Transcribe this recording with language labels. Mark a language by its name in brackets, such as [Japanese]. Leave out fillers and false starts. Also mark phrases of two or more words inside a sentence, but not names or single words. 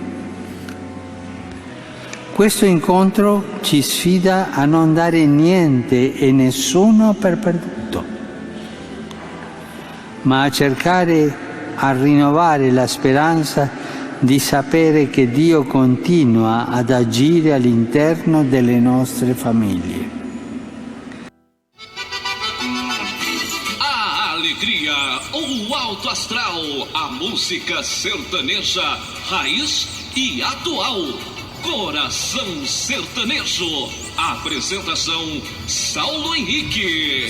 [Italian] Questo incontro ci sfida a non dare niente e nessuno per perduto, ma a cercare a rinnovare la speranza di sapere che Dio continua ad agire all'interno delle nostre famiglie. [Portuguese] A alegria, o alto astral, a música sertaneja, raiz e atual. Coração Sertanejo. Apresentação Saulo Henrique.